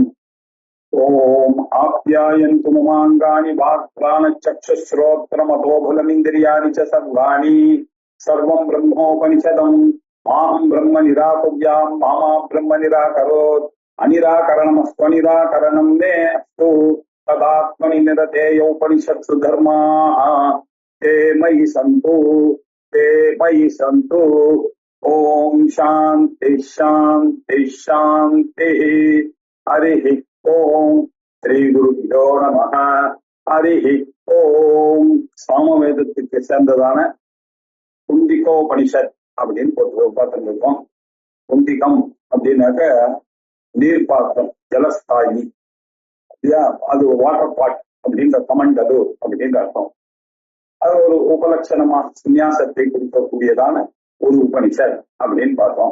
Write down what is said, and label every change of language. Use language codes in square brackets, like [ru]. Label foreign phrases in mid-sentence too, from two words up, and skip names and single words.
[sa] ओम आप्यायन्तु ममाङ्गानि वाक्प्राणचक्षुश्रोत्रमतोबलमिन्द्रियाणि च सर्वाणि सर्वं ब्रह्मोपनिषदं माहं ब्रह्म निराकुर्यां मामा ब्रह्म निराकरोत् अनिराकरणमस्त्वनिराकरणं मे अस्तु तदात्मनि निरतेयोपनिषत्सु धर्माः ते मयि सन्तु ओम शान्ति शान्ति शान्तिः। हरिः ओम श्री गुरुभ्यो नमः। हरि ओम [ta] சாமவேதத்துக்கு சேர்ந்ததான குந்திகோபனிஷத் அப்படின்னு பார்த்துருக்கோம். குந்திகம் அப்படின்னாக்க நீர் பாத்திரம், ஜலஸ்தாயி, அது [en] water pot [ta] அப்படின்ற கமெண்ட் அது அப்படின்ற அர்த்தம். அது ஒரு உபலட்சணமா சந்நியாசத்தை குறிக்கக்கூடியதான ஒரு உபனிஷத் அப்படின்னு பார்த்தோம்.